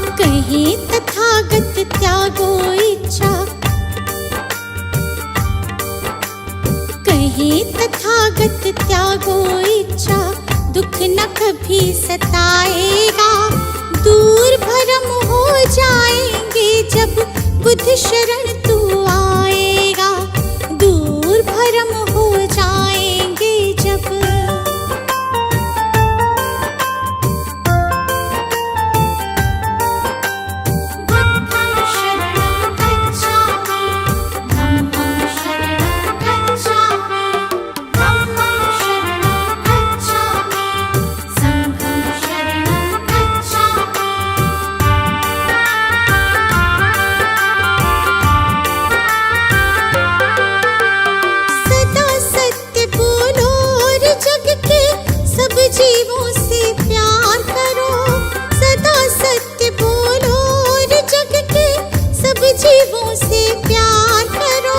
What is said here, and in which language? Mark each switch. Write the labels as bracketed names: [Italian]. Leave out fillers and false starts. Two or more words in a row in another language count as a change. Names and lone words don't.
[Hindi] कहीं तथागत त्यागो इच्छा, कहीं तथागत त्यागो इच्छा, दुख न कभी सताएगा। दूर भरम हो जाएंगे जब बुध शरण तू आएगा। दूर भरम हो जाएंगे जब [Pali] बुद्धं शरणं गच्छामि, धम्मं शरणं गच्छामि, धम्मं शरणं गच्छामि, संघं शरणं गच्छामि। [Hindi] सदा सत्य बोलो और जग के सब जीवों से प्यार करो। सदा सत्य बोलो और जग के सब जीवों से प्यार करो।